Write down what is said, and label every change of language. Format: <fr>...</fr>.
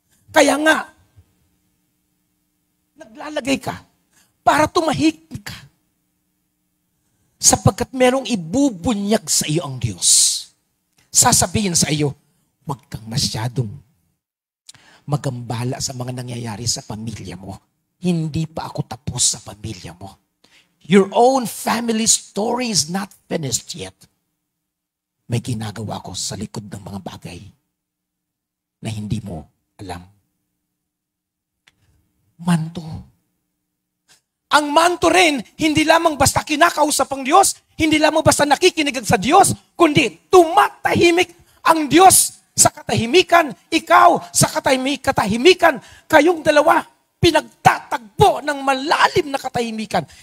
<tl>Kaya nga, naglalagay ka para tumahimik ka. Sapagkat merong ibubunyag sa iyo ang Diyos. Sasabihin sa iyo, huwag kang masyadong magambala sa mga nangyayari sa pamilya mo. Hindi pa ako tapos sa pamilya mo.</tl> <en>Your own family story is not finished yet.</en> <tl>May ginagawa ko sa likod ng mga bagay na hindi mo alam. Manto. Ang manto rin, hindi lamang basta kinakausap ang Diyos, hindi lamang basta nakikinig sa Diyos, kundi tumatahimik ang Diyos sa katahimikan, ikaw sa katahimikan, kayong dalawa pinagtatagpo ng malalim na katahimikan.</tl>